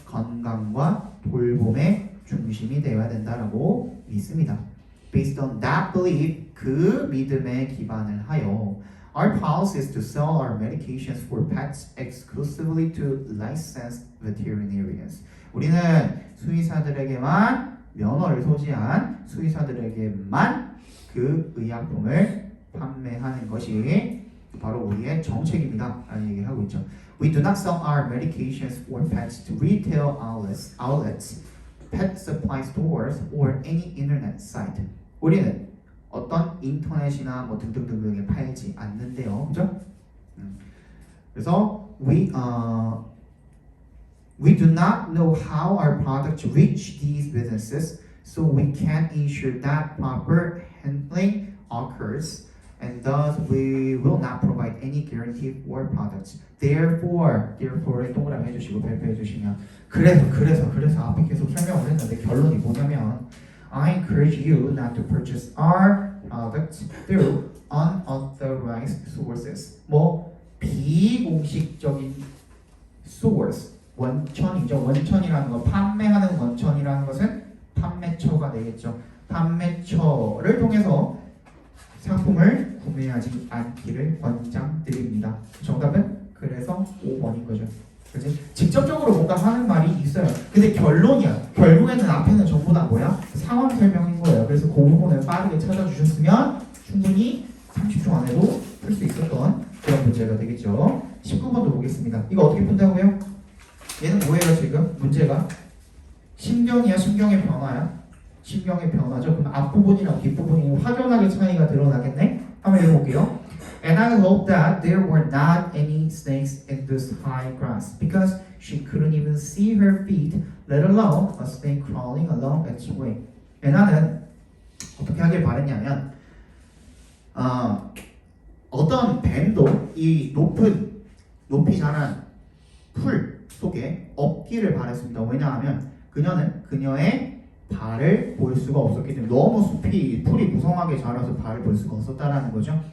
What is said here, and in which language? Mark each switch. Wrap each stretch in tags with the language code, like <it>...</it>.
<ko>건강과 돌봄의 중심이 되어야 된다라고 믿습니다.</ko> <en>Based on that belief,</en> <ko>그 믿음에 기반을 하여</ko> <en>our policy is to sell our medications for pets exclusively to licensed veterinarians.</en> <ko>우리는 수의사들에게만 면허를 소지한 수의사들에게만 그 의약품을 판매하는 것이 바로 우리의 정책입니다. 라는 얘기를 하고 있죠.</ko> <en>We do not sell our medications for pets to retail outlets, pet supply stores, or any internet site.</en> <ko>우리는 어떤 인터넷이나 뭐 등등등등에 팔지 않는데요, 그죠? 그래서</ko> <en>we do not know how our products reach these businesses, so we can't ensure that proper handling occurs, and thus we will not provide any guarantee for products.</en> <ko>Therefore를 동그라미 해주시고 발표해 주시면 그래서 앞에 계속 설명을 했는데 결론이 뭐냐면</ko> <en>I encourage you not to purchase our products through unauthorized sources.</en> <ko>뭐 비공식적인 source, 원천이죠. 원천이라는 거, 판매하는 원천이라는 것은 판매처가 되겠죠. 판매처를 통해서 상품을 구매하지 않기를 권장드립니다. 정답은 그래서 5번인 거죠. 그치? 직접적으로 뭔가 하는 말이 있어요. 근데 결론이야. 결국에는 앞에는 전부 다 뭐야? 상황 설명인 거예요. 그래서 그 부분을 빠르게 찾아주셨으면 충분히 30초 안에도 풀 수 있었던 그런 문제가 되겠죠. 19번도 보겠습니다. 이거 어떻게 푼다고요? 얘는 뭐예요 지금? 문제가 심경이야? 심경의 변화야? 심경의 변화죠. 그럼 앞부분이랑 뒷부분이 확연하게 차이가 드러나겠네? 한번 읽어볼게요.</ko> <en>And I hope that there were not any snakes in this high grass because she couldn't even see her feet, let alone a snake crawling along its way.</en> <ko>나는 어떻게 하길 바랬냐면 어떤 뱀도 이 높이 자란 풀 속에 없기를 바랬습니다. 왜냐하면 그녀는 그녀의 발을 볼 수가 없었기 때문에 너무 풀이 무성하게 자라서 발을 볼 수가 없었다라는 거죠.</ko>